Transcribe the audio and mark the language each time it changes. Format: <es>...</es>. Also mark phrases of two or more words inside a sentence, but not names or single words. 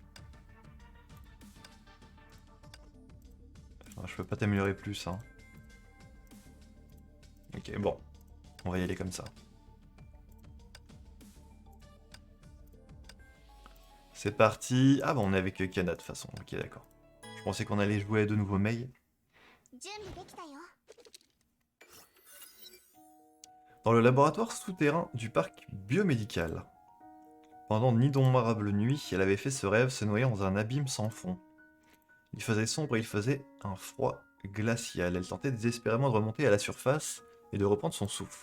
<fr>Enfin, je peux pas t'améliorer plus, hein. Ok, bon. On va y aller comme ça. C'est parti. Ah bah on est avec Kana de toute façon. Ok, d'accord. Je pensais qu'on allait jouer à de nouveaux Mei.</fr> <ja>準備できたよ。</ja> <fr>Dans le laboratoire souterrain du parc biomédical. Pendant d'innombrables nuits, elle avait fait ce rêve se noyer dans un abîme sans fond. Il faisait sombre et il faisait un froid glacial. Elle tentait désespérément de remonter à la surface et de reprendre son souffle.</fr>